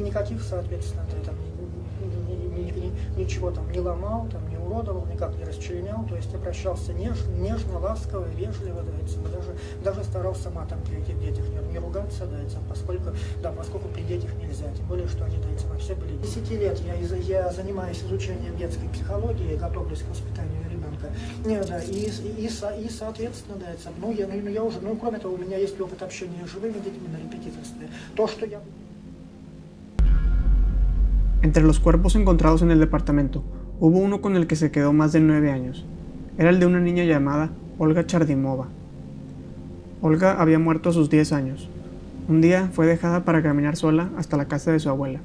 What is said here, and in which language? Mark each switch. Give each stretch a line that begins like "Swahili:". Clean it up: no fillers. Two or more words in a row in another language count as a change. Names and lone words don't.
Russian: Никаких, соответственно, ничего не ломал, не уродовал, никак не расчленял, то есть обращался нежно, ласково, вежливо, даже старался матом при этих детях не ругаться, поскольку при детях нельзя, тем более, что они, все были. 10 лет я занимаюсь изучением детской психологии, готовлюсь к воспитанию ребенка, и соответственно, я уже, кроме того, у меня есть опыт общения с живыми детьми на репетиторстве. То, что я...
Spanish: Entre los cuerpos encontrados en el departamento, hubo uno con el que se quedó más de 9 años. Era el de una niña llamada Olga Chardimova. Olga había muerto a sus 10 años. Un día fue dejada para caminar sola hasta la casa de su abuela.